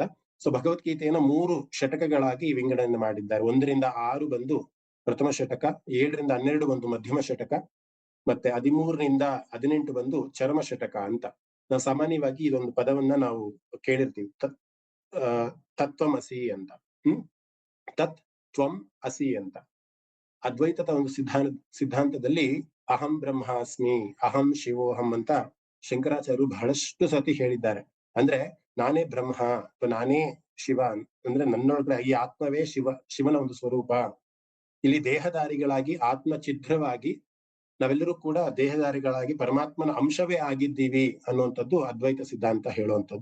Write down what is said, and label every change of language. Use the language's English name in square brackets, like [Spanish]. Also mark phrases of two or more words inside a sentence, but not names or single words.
[Kannada] ಸೊ ಭಗವದ್ಗೀತೆಯನ್ನ 3 ಶತಕಗಳಾಗಿ ವಿಂಗಡಣೆ ಮಾಡಿದ್ದಾರೆ. 1ರಿಂದ 6 ಬಂದು ಪ್ರಥಮ ಶತಕ, 7ರಿಂದ 12 ಬಂದು ಮಧ್ಯಮ ಶತಕ, ಮತ್ತೆ 13ರಿಂದ 18 ಬಂದು ಚರಮ ಶತಕ ಅಂತ. ನಾವು ಸಾಮಾನ್ಯವಾಗಿ ಇದೊಂದು ಪದವನ್ನ ನಾವು ಕೇಳಿರ್ತೀವಿ, ತತ್ವಮಸಿ ಅಂತ. [Sanskrit] ತತ್ ತ್ವಂ ಅಸಿ [Kannada] ಅಂತ. ಅದ್ವೈತದ ಒಂದು ಸಿದ್ಧಾಂತದಲ್ಲಿ [Sanskrit] ಅಹಂ ಬ್ರಹ್ಮಾಸ್ಮಿ, ಅಹಂ ಶಿವೋಹಂ [Kannada] ಅಂತ ಶಂಕರಾಚಾರ್ಯರು ಬಹಳಷ್ಟು ಸತಿ ಹೇಳಿದ್ದಾರೆ. ಅಂದ್ರೆ ನಾನೇ ಬ್ರಹ್ಮ ಅಥವಾ ನಾನೇ ಶಿವ, ಅಂದ್ರೆ ನನ್ನೊಳಗಡೆ ಈ ಆತ್ಮವೇ ಶಿವನ ಒಂದು ಸ್ವರೂಪ. ಇಲ್ಲಿ ದೇಹಧಾರಿಗಳಾಗಿ ಆತ್ಮ ಛಿದ್ರವಾಗಿ ನಾವೆಲ್ಲರೂ ಕೂಡ ದೇಹಧಾರಿಗಳಾಗಿ ಪರಮಾತ್ಮನ ಅಂಶವೇ ಆಗಿದ್ದೀವಿ ಅನ್ನುವಂಥದ್ದು ಅದ್ವೈತ ಸಿದ್ಧಾಂತ ಹೇಳುವಂಥದ್ದು.